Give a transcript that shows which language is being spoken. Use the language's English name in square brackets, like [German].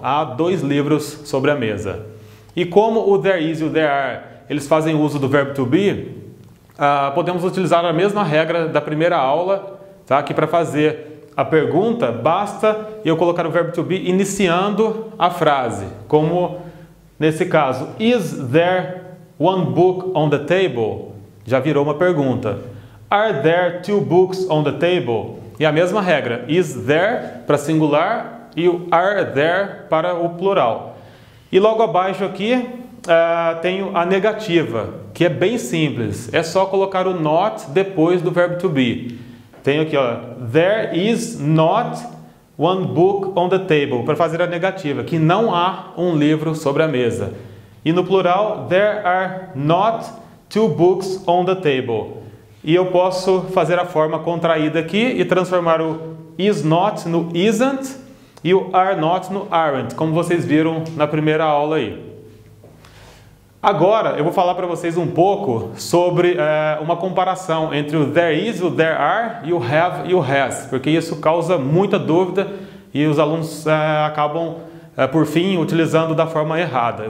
[Portuguese] Há dois livros sobre a mesa. E como o there is e o there are, eles fazem uso do verbo to be, podemos utilizar a mesma regra da primeira aula, tá? Que para fazer a pergunta, basta eu colocar o verbo to be iniciando a frase. Como nesse caso, [English] is there one book on the table? [Portuguese] Já virou uma pergunta. [English] Are there two books on the table? [Portuguese] E a mesma regra, is there para singular e o are there para o plural. E logo abaixo aqui tenho a negativa, que é bem simples. É só colocar o not depois do verbo to be. Tenho aqui, ó, [English] there is not one book on the table, [Portuguese] para fazer a negativa, que não há um livro sobre a mesa. E no plural, [English] there are not two books on the table. [Portuguese] E eu posso fazer a forma contraída aqui e transformar o is not no isn't e o are not no aren't, como vocês viram na primeira aula aí. Agora eu vou falar para vocês um pouco sobre uma comparação entre o there is, o there are e o have e o has, porque isso causa muita dúvida e os alunos acabam, por fim, utilizando da forma errada.